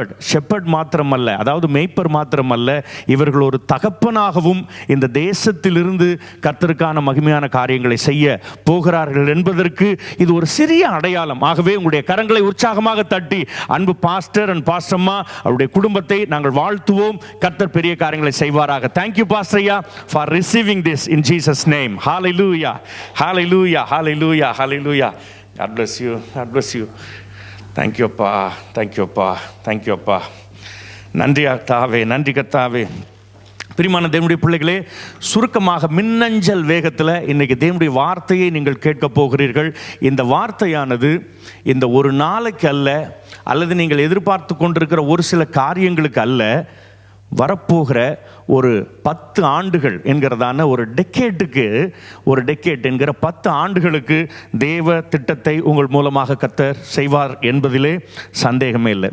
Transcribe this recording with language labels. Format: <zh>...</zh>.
<ta>Shepherd மாத்திரமல்ல, அதாவது மேய்ப்பர் மாத்திரமல்ல, இவர்கள் ஒரு தகப்பனாகவும் இந்த தேசத்திலிருந்து கர்த்தருக்கான மகிமையான காரியங்களை செய்ய போகிறார்கள் என்பதற்கு இது ஒரு சிறிய அடையாளம். ஆகவே உங்களுடைய கரங்களை உற்சாகமாக தட்டி அன்பு பாஸ்டர் அண்ட் பாஸ்டம்மா அவருடைய குடும்பத்தை நாங்கள் வாழ்த்துவோம். கர்த்தர் பெரிய காரியங்களை செய்வாராக.</ta> <en>Thank you Pastor Ayya for receiving this in Jesus name. Hallelujah, hallelujah, hallelujah, hallelujah. God bless you, God bless you. Thank you அப்பா, thank you அப்பா, thank you அப்பா.</en> <ta>நன்றி கர்த்தாவே, நன்றி கர்த்தாவே. பிரியமான தேவனுடைய பிள்ளைகளே, சுருக்கமாக மின்னஞ்சல் வேகத்தில் இன்றைக்கி தேவனுடைய வார்த்தையை நீங்கள் கேட்க போகிறீர்கள். இந்த வார்த்தையானது இந்த ஒரு நாளைக்கு அல்ல, அல்லது நீங்கள் எதிர்பார்த்து கொண்டிருக்கிற ஒரு சில காரியங்களுக்கு அல்ல, வரப்போகிற ஒரு 10 ஆண்டுகள் என்கிறதான ஒரு டெக்கேட் என்கிற 10 ஆண்டுகளுக்கு தேவ திட்டத்தை உங்கள் மூலமாக கர்த்தர் செய்வார் என்பதிலே சந்தேகமே இல்லை.</ta>